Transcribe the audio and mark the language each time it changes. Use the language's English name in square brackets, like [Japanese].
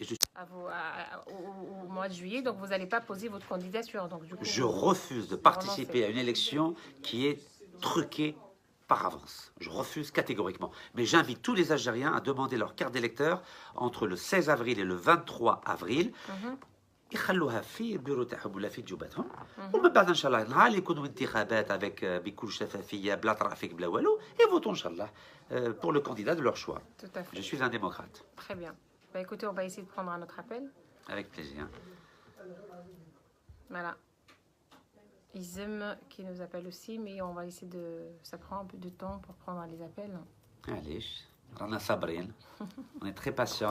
[French] Et au mois de juillet, donc vous n'allez pas poser votre candidature. Donc, du coup, je refuse de participer à une élection qui est truquée par avance. Je refuse catégoriquement. Mais j'invite tous les Algériens à demander leur carte d'électeur entre le 16 avril et le 23 avril. [Arabic] يخلوها في البيرو تاعهم ولا في جوباتهم ومن بعد ان شاء الله نهار اللي يكونوا انتخابات avec بكل شفافيه بلا ترافيك بلا والو [French] et votons [Arabic] ان شاء الله [French] pour le candidat de leur choix. Tout à fait. Je suis un démocrate. Très bien. Bah écoutez, on va essayer de prendre un autre appel. Avec plaisir. Voilà. Isem qui nous appelle aussi, mais on va essayer de... Ça prend un peu de temps pour prendre les appels. Allez, Rana Sabrine. On est très patient.